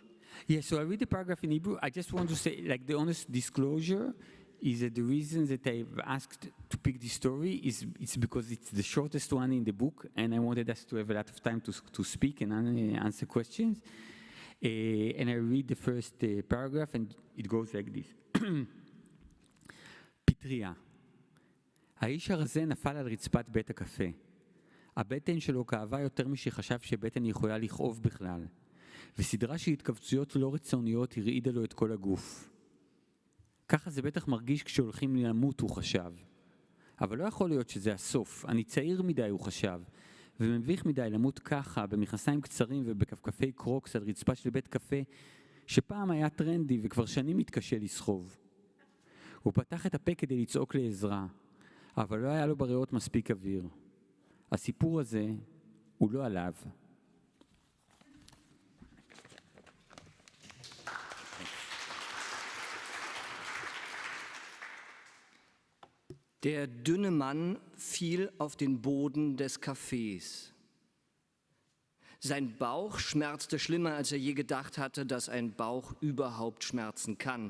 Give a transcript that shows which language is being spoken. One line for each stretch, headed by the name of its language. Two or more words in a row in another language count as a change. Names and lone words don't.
English: Yeah, so I read the paragraph in Hebrew. I just want to say, the honest disclosure is that the reason that I've asked to pick this story it's because it's the shortest one in the book, and I wanted us to have a lot of time to speak and answer questions. And I read the first paragraph, and it goes like this.
Hebrew: פטריה. האיש הרזה נפל על רצפת בית הקפה. הבטן שלו כאבה יותר משחשב שבטן יכולה לכאוב בכלל. וסדרה של התכווצויות לא רצוניות הרעידה לו את כל הגוף. ככה זה בטח מרגיש כשהולכים למות, הוא חשב. אבל לא יכול להיות שזה הסוף. אני צעיר מדי, הוא חשב. ומביך מדי למות ככה, במכנסיים קצרים ובכפכפי קרוקס על רצפה של בית קפה, שפעם היה טרנדי וכבר שנים מתקשה לסחוב. הוא פתח את הפה כדי לצעוק לעזרה, אבל לא היה לו בריאות מספיק אוויר. הסיפור הזה הוא לא עליו.
German: Der dünne Mann fiel auf den Boden des Cafés. Sein Bauch schmerzte schlimmer, als er je gedacht hatte, dass ein Bauch überhaupt schmerzen kann.